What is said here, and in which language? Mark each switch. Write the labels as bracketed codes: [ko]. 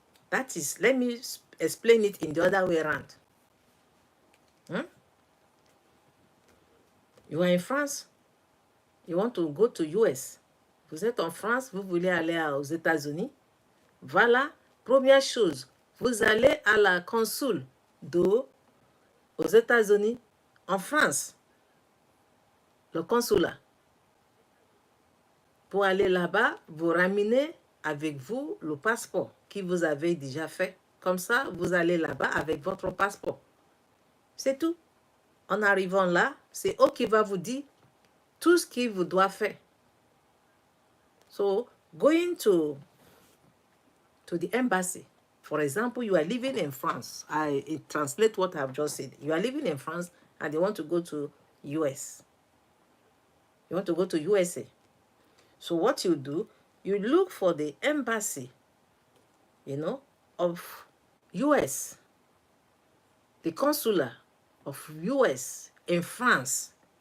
[en] That is, let me explain it in the other way around. You are in France, you want to go to US. [fr] Vous êtes en France, vous voulez aller aux États-Unis. Voilà, première chose, vous allez à la consul aux États-Unis, en France, le consulat. Pour aller là-bas, vous ramenez avec vous le passeport que vous avez déjà fait. Comme ça, vous allez là-bas avec votre passeport. C'est tout. En arrivant là, c'est eux qui va vous dire tout ce qu'il vous doit faire. [en] So, going to the embassy, for example, you are living in France. I translate what I've just said. You are living in France and you want to go to US. You want to go to USA. So what you do, you look for the embassy, of US, the consular of US in France.